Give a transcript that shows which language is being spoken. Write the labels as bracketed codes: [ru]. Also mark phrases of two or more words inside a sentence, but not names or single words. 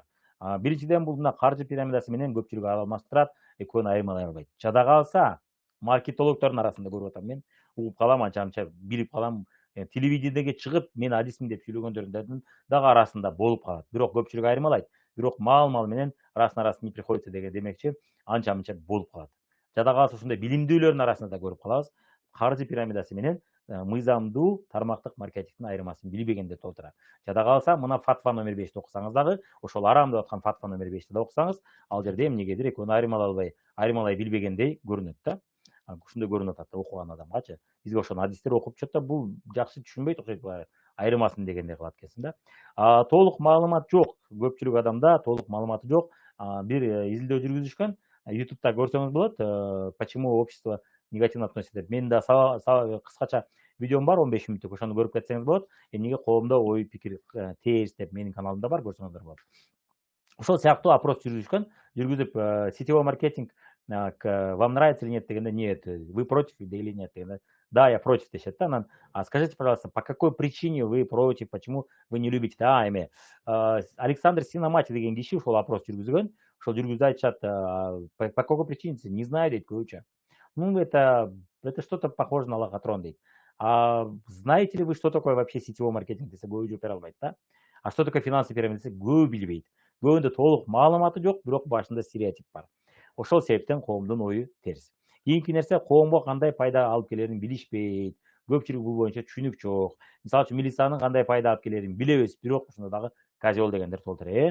[ky] Биринчиден, бул мына каржы пирамидасы менен көпчүлүк алмаштырат, экөөнү айырмалай албайт. Жада калса, маркетологдордун арасында көрүп атам мен, угуп калам, анча-мынча билип калам. Телевидениеге чыгып, мен адисмин деп сүйлөгөндөрдүн дагы арасында болуп калат. Бирок көпчүлүк айырмалайт. Бирок маал менен [ru] раз не приходится [ky] деген демекчи, анча-мынча болуп калат. Жада калса ушундай билимдүүлөрдүн арасында да көрүп калабыз. Каржы пирамидасы менен мыйзамдуу тармактык маркетингдин айырмасын билбегенде толтура. Жада калса, мына фатва номер 5-ти окусаңыз дагы, ошол арам деп аткан фатва номер 5-ти да окусаңыз, ал жерде эмнегедир экөөнү айырмалай билбегендей көрүнөт да. Ушундай көрүнүп атат да окуган адамгачы. Бизге ошону адистер окуп чыгат да, бул жакшы түшүнбөйт окшойт, айырмасын дегендей кылат экенсиң да. Толук маалымат жок, көпчүлүк адамда толук маалыматы жок. Бир изилдөө жүргүзүшкөн, YouTube'да көрсөңүз болот, [ru] почему общество негативно относится деп. [ky] Менин да кыскача видеом бар, 15 мүнөттүк, ошону көрүп кетсеңиз болот. Эмнеге коомдо ой пикир терс деп менин каналымда бар, көрсөңүздөр болот. Ошол сыяктуу опрос жүргүзүп, [ru] сетевой маркетинг вам нравится или нет дегенде, нет, вы против или нет дегенде, да, я против [ky] дешет да. Анан, [ru] скажите, пожалуйста, по какой причине вы против, почему вы не любите? [ky] Эми Александр Синомати деген киши ошол опрос жүргүзгөн. Ошол жүргүзүп айтышат, [ru] по какой причине, не знаю [ky] дейт көбүчө. [ru] Ну, это что-то похоже на лохотрон дейт. Знаете ли вы, что такое вообще сетевой маркетинг [ky] десе, көбү жооп бере албайт да. [ru] Что такое финансовый пирамида [ky] десе, көбү билбейт. Көбүндө толук маалыматы жок, бирок башында стереотип бар. Ошол себептен коомдун ою терс. Кийинки нерсе, коомго кандай пайда алып келерин билишпейт. Көпчүлүк бул боюнча түшүнүк жок. Мисалы үчүн милициянын кандай пайда алып келерин билебиз, бирок ошондо дагы козел дегендер толтура.